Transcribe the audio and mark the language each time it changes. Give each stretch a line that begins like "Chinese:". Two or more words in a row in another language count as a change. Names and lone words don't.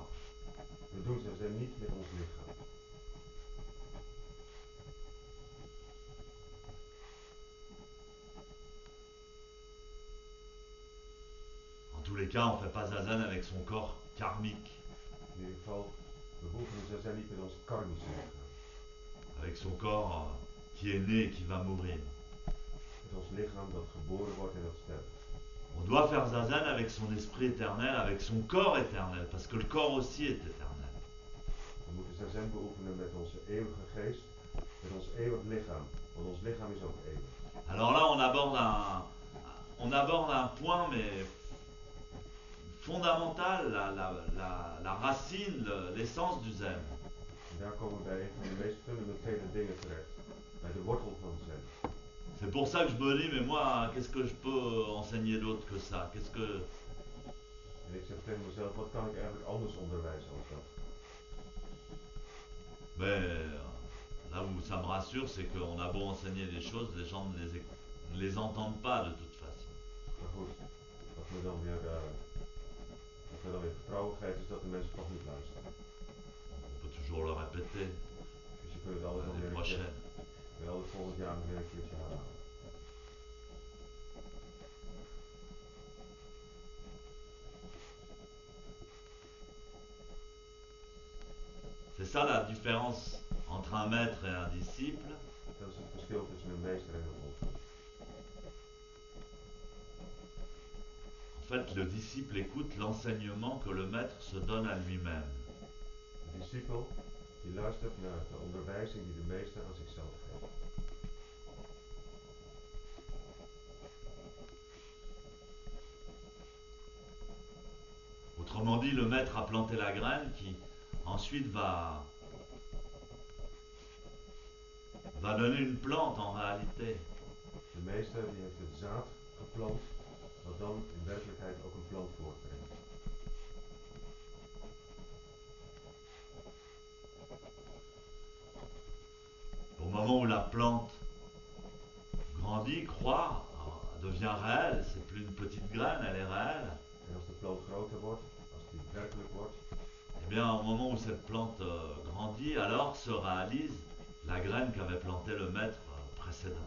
Dutch: We doen zazen niet met ons lichaam.
French: En tous les cas, on fait pas zazen avec son corps karmique.
Dutch: In ieder geval, we beoefenen zazen niet met ons karmische lichaam.
French: Avec son corps qui est né et qui va mourir.
Dutch: Met ons lichaam dat geboren wordt en dat sterft.
French: On doit faire zazen avec son esprit éternel, avec son corps éternel, parce que le corps aussi est éternel.
Dutch: We moeten zazen beoefenen met onze eeuwige geest, met ons eeuwig lichaam, want ons lichaam is ook eeuwig.
French: Alors là, on aborde un point, mais fondamental, la racine, l'essence du zen.
Dutch: En daar komen we bij een van de meest fundamentele dingen terecht, bij de wortel van zen.
French: C'est pour ça que je me dis, mais moi, qu'est-ce que je peux enseigner d'autre que ça?
Dutch: En ik zeg tegen mezelf, wat kan ik eigenlijk anders onderwijzen als dat?
French: Mais là où ça me rassure, c'est qu'on a beau enseigner des choses, les gens ne les entendent pas de toute façon.
Dutch: Maar goed, wat me dan weer vertrouwen geeft, is dat de mensen toch niet luisteren.
French: On peut toujours le répéter.
Dutch: Dus je kunt het altijd nog weer een keer, wel het volgend jaar nog weer een keertje herhalen.
French: C'est ça la différence entre un maître et un disciple.
Dutch: Dat is het verschil tussen een meester en een volgeling.
French: fait, le disciple écoute l'enseignement que le maître se donne à lui-même.
Dutch: De discipel die luistert naar de onderwijzing die de meester aan zichzelf geeft.
French: Autrement dit, le maître a planté la graine qui ensuite va donner une plante en réalité.
Dutch: De meester die heeft het zaad geplant, wat dan in werkelijkheid ook een plant voortbrengt.
French: Au moment où la plante grandit, croît, devient réelle, c'est plus une petite graine, elle est réelle.
Dutch: En als de plant groter wordt, als die werkelijk wordt,
French: Eh bien, au moment où cette plante grandit, alors se réalise la graine qu'avait plantée le maître précédent.